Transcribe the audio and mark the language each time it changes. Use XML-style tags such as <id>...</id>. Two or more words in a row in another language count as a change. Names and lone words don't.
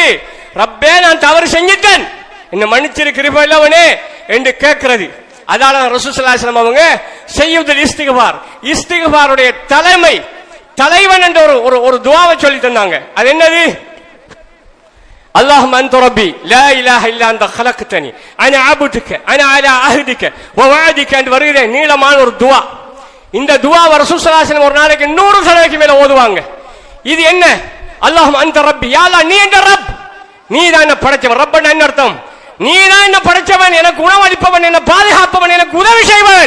<ta>ரப்பே நான் தவறு செஞ்சிட்டேன், என்ன மன்னிச்சிரு கிருபை இல்லவனே என்று கேட்கிறது. அதால ரசூலுல்லாஹி</ta> <ar>صلى الله عليه وسلم</ar> <ta>அவங்க</ta> <ar>سيد الاستغفار,</ar> <ta>இஸ்திக்பாருடைய தலைவன் என்ற ஒரு துஆவை சொல்லி தந்தாங்க. அது என்னது?</ta> <ar>اللهم أنت ربي لا إله إلا أنت خلقتني انا عبدك انا على عهدك ووعدك</ar> <ta>என்று வருகிற நீளமான ஒரு துஆ. இந்த துஆவை ரசூலுல்லாஹி</ta> <ar>صلى الله عليه وسلم</ar> <ta>ஒரு நாளைக்கு 100 தடவைக்கு மேல ஓதுவாங்க. இது என்ன?</ta> <ar>اللهم أنت ربي,</ar> <ta>யா அல்லாஹ் நீ என்ற ரப், நீ தான் என்ன படைச்சவன். ரப்பன்னா என்ன அர்த்தம்? நீ தான் என்ன படைச்சவன், எனக்கு உணவளிப்பவன், என்ன பாதுகாப்பவன், எனக்கு உதவி செய்வன்.</ta>